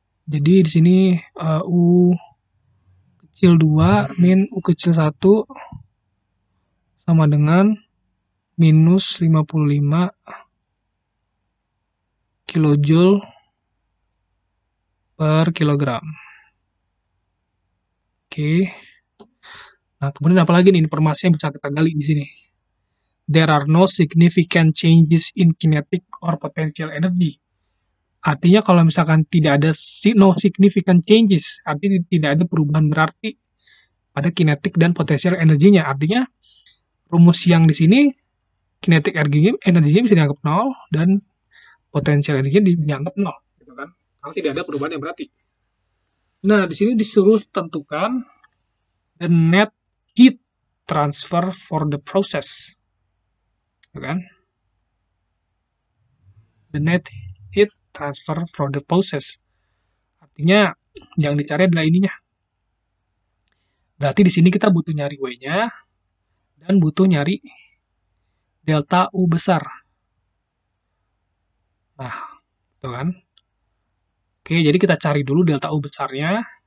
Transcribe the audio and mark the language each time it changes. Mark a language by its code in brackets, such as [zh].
[id] Jadi di sini U kecil 2 min U kecil 1 sama dengan minus 55 kilojoule per kilogram. Oke. Nah, kemudian apa lagi nih informasi yang bisa kita gali di sini? [en] There are no significant changes in kinetic or potential energy. [id] Artinya kalau misalkan tidak ada [en] no significant changes, [id] artinya tidak ada perubahan berarti pada kinetik dan potensial energinya. Artinya rumus yang di sini kinetik energinya bisa dianggap 0 dan potensial energinya dianggap 0, gitu kan? Kalau tidak ada perubahan yang berarti. Nah, di sini disuruh tentukan [en] the net heat transfer for the process, [id] gitu kan? [en] The net heat transfer for the process. [id] Artinya yang dicari adalah ininya. Berarti di sini kita butuh nyari W-nya dan butuh nyari delta U besar. Nah, itu kan. Oke, jadi kita cari dulu delta U besarnya.